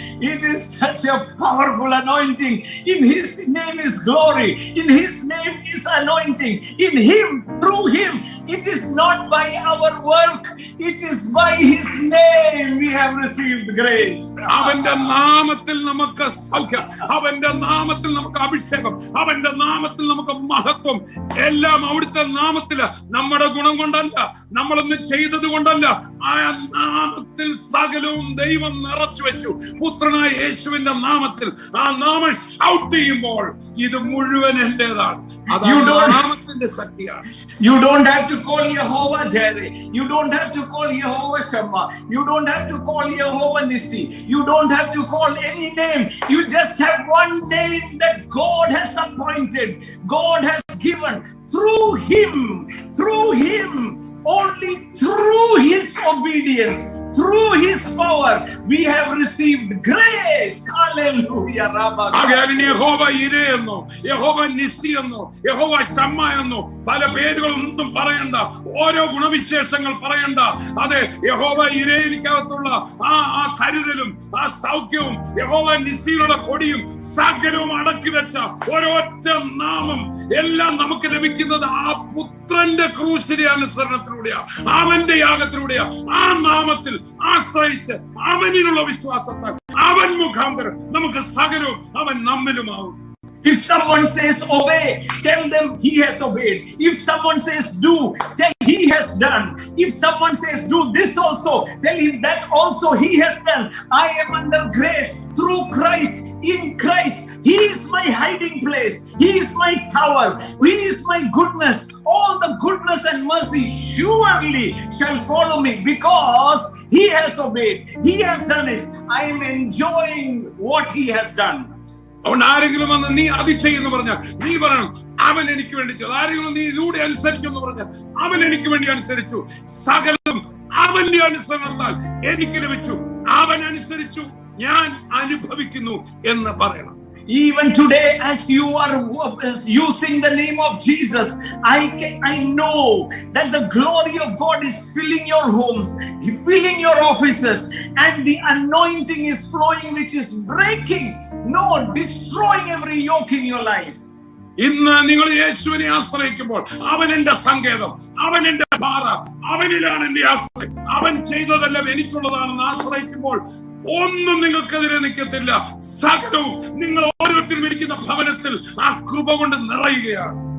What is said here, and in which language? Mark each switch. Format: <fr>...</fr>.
<en>It is such a powerful anointing. In his name is glory. In his name is anointing. In him, through him. It is not by our work. It is by his name we have received grace.</en> <ml>അവന്റെ നാമത്തിൽ നമുക്ക് സൗഖ്യം, അവന്റെ നാമത്തിൽ നമുക്ക് അഭിഷേകം, അവന്റെ നാമത്തിൽ നമുക്ക് മഹത്വം. എല്ലാം അവിടുത്തെ നാമത്തില്. നമ്മുടെ ഗുണം കൊണ്ടല്ല, നമ്മളൊന്നും ചെയ്തത് കൊണ്ടല്ല, മാത്രമല്ല ആ നാമത്തിൽ സകലവും ദൈവം നിറച്ചു വെച്ചു. പുത്രനായ യേശുവിന്റെ നാമത്തിൽ ആ നാമം ഷൗട്ട് ചെയ്യുമ്പോൾ ഇത് മുഴുവൻ എന്റേതാണ്. അതാണ് നാമത്തിന്റെ ശക്തിയാണ്.</ml> <en>You don't have to call Jehovah Jireh. You don't have to call Jehovah Shammah. You don't have to call Jehovah Nissi. You don't have to call any name. You just have one name that God has appointed, God has given. Through him, only through his obedience, through his power, we have received grace. Hallelujah.</en> <ml>യഹോവ ഇരേ എന്നോ യഹോവ നിസ്സി എന്നോ യഹോവ ശമ്മ എന്നോ പല പേരുകളൊന്നും പറയണ്ട, ഓരോ ഗുണവിശേഷങ്ങൾ പറയണ്ട. അതെ, യഹോവ ഇരേനിക്കകത്തുള്ള ആ കരുതലും ആ സൗഖ്യവും യഹോവ നിസ്സിയുടെ കൊടിയും സകലവും അടക്കി വെച്ച ഒരൊറ്റ നാമം എല്ലാം നമുക്ക് ലഭിക്കുന്നത് ആ പുത്രന്റെ ക്രൂശിന്റെ അനുസരണത്തിലൂടെയാ, അവന്റെ യാഗത്തിലൂടെയാ. ആ നാമത്തിൽ ആശ്രയിച്ച് അവനിലുള്ള വിശ്വാസത്താൽ അവൻ മുഖാന്തരം നമുക്ക് സകലവും അവൻ നമ്മിലുമാവും.</ml> <en>If someone says obey, tell them he has obeyed. If someone says do, tell he has done. If someone says do this also, tell him that also he has done. I am under grace through Christ. In Christ, he is my hiding place. He is my tower. He is my goodness. All the goodness and mercy surely shall follow me because he has obeyed. He has done it. I am enjoying what he has done.</en> <ml>അതുകൊണ്ട് ആരെങ്കിലും വന്ന് നീ അത് ചെയ്യുന്നു പറഞ്ഞാൽ നീ പറയണം അവൻ എനിക്ക് വേണ്ടി ചെയ്തു. ആരെങ്കിലും നീ ഇതിലൂടെ അനുസരിക്കുന്നു പറഞ്ഞാൽ അവൻ എനിക്ക് വേണ്ടി അനുസരിച്ചു. സകലം അവന്റെ അനുസരണത്താൽ എനിക്ക് ലഭിച്ചു. അവൻ അനുസരിച്ചു, ഞാൻ അനുഭവിക്കുന്നു എന്ന് പറയണം.</ml> <en>Even today, as you are using the name of Jesus, I know that the glory of God is filling your homes, filling your offices, and the anointing is flowing, which is breaking, destroying every yoke in your life.</en> <ml>ഇന്ന് നിങ്ങൾ യേശുവിനെ ആശ്രയിക്കുമ്പോൾ അവൻ എന്റെ സങ്കേതം, അവൻ എന്റെ പാറ, അവനിലാണ് എന്റെ ആശ്രയം, അവൻ ചെയ്തതെല്ലാം എനിക്കുള്ളതാണെന്ന് ആശ്രയിക്കുമ്പോൾ ഒന്നും നിങ്ങൾക്കെതിരെ നിൽക്കത്തില്ല. സകലവും നിങ്ങൾ ഓരോരുത്തരും ഇരിക്കുന്ന ഭവനത്തിൽ ആ കൃപ കൊണ്ട് നിറയുകയാണ്.</ml>